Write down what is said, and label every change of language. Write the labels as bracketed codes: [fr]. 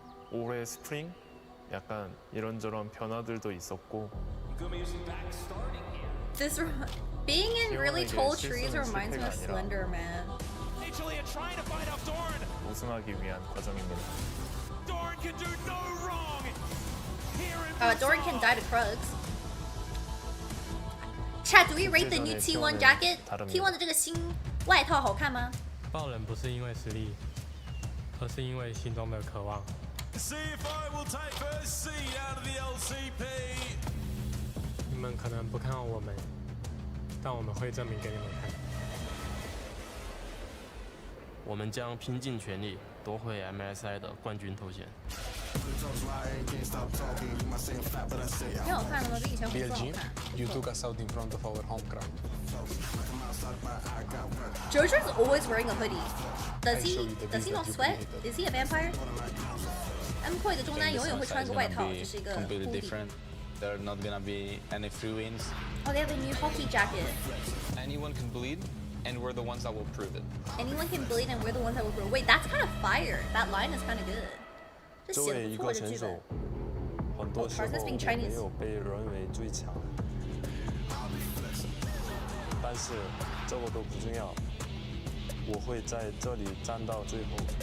[ko] 올해 스프링 약간 이런저런 변화들도 있었고. [en] This being in really tall trees reminds me of Slender Man. Italy are trying to fight off Dorn. [ko] 우승하기 위한 과정입니다. [en] Dorn can do no wrong. Doran can die to Krugs. Chat, do we rate the new T1 jacket? [zh] T1 的这个新外套好看吗？爆冷不是因为实力，而是因为心中的渴望。 [en] CFI will take first seed out of the LCP. [zh] 你们可能不看好我们，但我们会证明给你们看。我们将拼尽全力夺回 MSI 的冠军头衔。挺好看的吗？比以前红色好看。 [en] You took us out in front of our home crowd. Jojo's always wearing a hoodie. Does he not sweat? Is he a vampire? [zh] MKOI 的中单永远会穿个外套，这是一个 hoodie. [en] There are not gonna be any free wins. Oh, they have a new hockey jacket. Anyone can bleed, and we're the ones that will prove it. Anyone can bleed, and we're the ones that will grow. Wait, that's kind of fire. That line is kind of good. [zh] 作为一个选手，很多时候我没有被认为最强，但是这个都不重要，我会在这里站到最后。